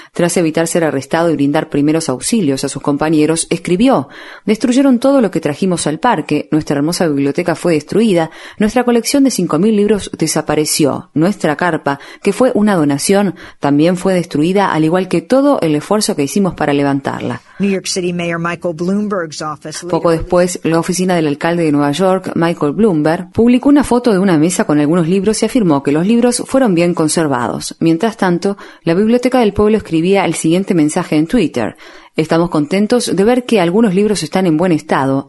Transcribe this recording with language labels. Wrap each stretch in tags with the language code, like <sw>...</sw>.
<es>Tras evitar ser arrestado y brindar primeros auxilios a sus compañeros, escribió, destruyeron todo lo que trajimos al parque, nuestra hermosa biblioteca fue destruida, nuestra colección de 5.000 libros desapareció, nuestra carpa, que fue una donación, también fue destruida, al igual que todo el esfuerzo que hicimos para levantarla.</es> <en>New York City Mayor Michael Bloomberg's office.</en> <es>Poco después, la oficina del alcalde de Nueva York, Michael Bloomberg, publicó una foto de una mesa con algunos libros y afirmó que los libros fueron bien conservados. Mientras tanto, la Biblioteca del Pueblo escribía el siguiente mensaje en Twitter. Estamos contentos de ver que algunos libros están en buen estado.</es>